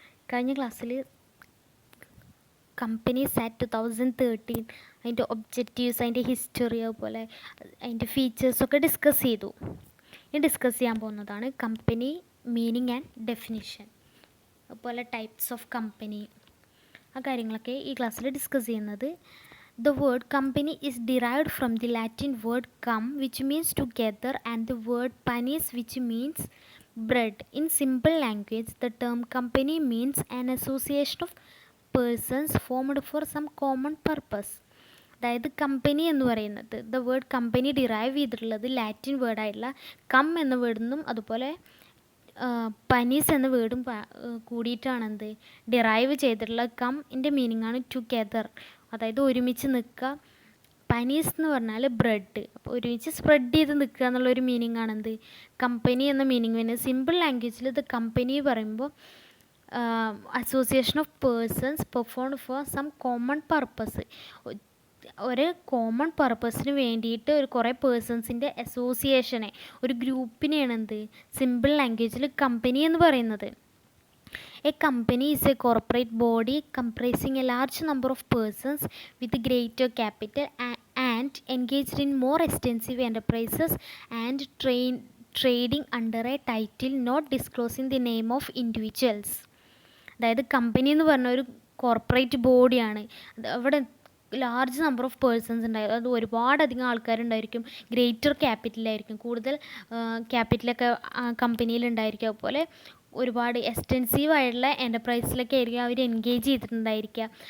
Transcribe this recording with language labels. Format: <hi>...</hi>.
<ml>കഴിഞ്ഞ ക്ലാസ്സിൽ കമ്പനീസ് ആറ്റ് 2013 അതിൻ്റെ ഒബ്ജക്റ്റീവ്സ്, അതിൻ്റെ ഹിസ്റ്ററി, അതുപോലെ അതിൻ്റെ ഫീച്ചേഴ്സൊക്കെ ഡിസ്കസ് ചെയ്തു. ഇനി ഡിസ്കസ് ചെയ്യാൻ പോകുന്നതാണ്</ml> <en>company meaning and definition,</en> <ml>അതുപോലെ</ml> <en>Types of company.</en> <ml>ആ കാര്യങ്ങളൊക്കെ ഈ ക്ലാസ്സിൽ ഡിസ്കസ് ചെയ്യുന്നത്.</ml> <en>The word company is derived from the Latin word cum, which means together, and the word panis, which means bread. In simple language, the term company means an association of persons formed for some common purpose.</en> <ml>അതായത് company എന്ന് പറയുന്നത്,</ml> <en>the word company</en> <ml>derive ചെയ്തിട്ടുള്ളത് Latin വേർഡായിട്ടുള്ള come എന്ന വേർഡിൽ നിന്നും അതുപോലെ പനീസ് എന്ന വേർഡും കൂടിയിട്ടാണെന്ത് derive ചെയ്തിട്ടുള്ള കമ്മിൻ്റെ meaning ആണ് ടുഗെദർ, അതായത് ഒരുമിച്ച് നിൽക്കുക. പനീസ് എന്ന് പറഞ്ഞാൽ ബ്രെഡ്, അപ്പോൾ ഒരുമിച്ച് സ്പ്രെഡ് ചെയ്ത് നിൽക്കുക എന്നുള്ളൊരു മീനിങ് ആണെന്ത് കമ്പനി എന്ന മീനിങ് വരുന്നത്. സിമ്പിൾ ലാംഗ്വേജിൽ ഇത് കമ്പനി പറയുമ്പോൾ</ml> <en>association of persons performed for some common purpose,</en> <ml>ഒരു കോമൺ പർപ്പസിന് വേണ്ടിയിട്ട് ഒരു കുറേ പേഴ്സൺസിൻ്റെ അസോസിയേഷനെ, ഒരു ഗ്രൂപ്പിനെയാണ് എന്ത് സിമ്പിൾ ലാംഗ്വേജിൽ കമ്പനി എന്ന് പറയുന്നത്.</ml> <en>A company is a corporate body comprising a large number of persons with greater capital and engaged in more extensive enterprises and trading under a title not disclosing the name of individuals.</en> <ml>അതായത് company എന്ന് പറഞ്ഞ ഒരു corporate ബോഡിയാണ്. അവിടെ</ml> <en>large number of persons</en> <ml>ഉണ്ടായി, അത് ഒരുപാടധികം ആൾക്കാരുണ്ടായിരിക്കും, greater ക്യാപിറ്റലായിരിക്കും, കൂടുതൽ ക്യാപിറ്റലൊക്കെ കമ്പനിയിൽ ഉണ്ടായിരിക്കും. അതുപോലെ ഒരുപാട് എക്സ്റ്റെൻസീവ് ആയിട്ടുള്ള എൻ്റർപ്രൈസിലൊക്കെ ആയിരിക്കും അവർ എൻഗേജ് ചെയ്തിട്ടുണ്ടായിരിക്കുക.</ml>